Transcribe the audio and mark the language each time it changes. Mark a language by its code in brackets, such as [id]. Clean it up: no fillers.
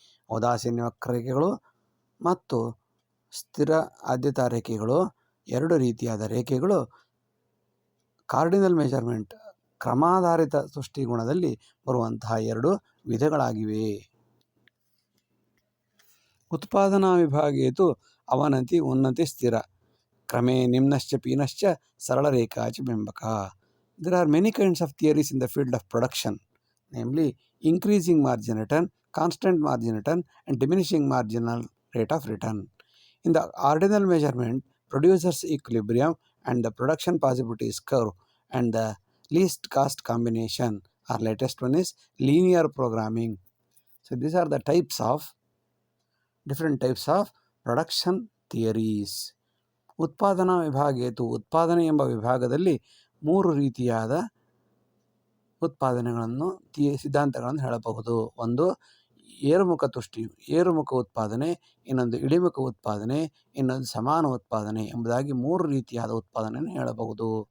[kn] ಔದಾಸೀನ್ಯ ವಕ್ರರೇಖೆಗಳು ಮತ್ತು ಸ್ಥಿರ ಆದ್ಯತಾ ರೇಖೆಗಳು 2 ರೀತಿಯಾದ ರೇಖೆಗಳು ಕಾರ್ಡಿನಲ್ ಮೆಜರ್ಮೆಂಟ್ ಕ್ರಮಾಧಾರಿತ ತುಷ್ಟಿಗುಣದಲ್ಲಿ ಬರುವಂತಹ 2 ವಿಧಗಳಾಗಿವೆ. [sa] ಉತ್ಪಾದನಾ ವಿಭಾಗೇತು ಅವನತಿ ಉನ್ನತಿ ಸ್ಥಿರ ಕ್ರಮೇ ನಿಮ್ನಶ್ಚ ಪೀನಶ್ಚ ಸರಳರೇಖಾಚ ಬಿಂಬಕ. [en] There are many kinds of theories in the field of production, namely increasing margin return, constant margin return and diminishing marginal rate of return. In the ordinal measurement, producers equilibrium and the production possibilities curve and the least cost combination, or latest one is linear programming. So these are the different types of production theories. [kn] ಉತ್ಪಾದನಾ ವಿಭಾಗೇತು ಉತ್ಪಾದನೆ ಎಂಬ ವಿಭಾಗದಲ್ಲಿ 3 ರೀತಿಯಾದ ಉತ್ಪಾದನೆಗಳನ್ನು ಸಿದ್ಧಾಂತಗಳನ್ನು ಹೇಳಬಹುದು. ಒಂದು ಏರುಮುಖ ಉತ್ಪಾದನೆ, ಇನ್ನೊಂದು ಇಳಿಮುಖ ಉತ್ಪಾದನೆ, ಇನ್ನೊಂದು ಸಮಾನ ಉತ್ಪಾದನೆ ಎಂಬುದಾಗಿ 3 ರೀತಿಯಾದ ಉತ್ಪಾದನೆಯನ್ನು ಹೇಳಬಹುದು.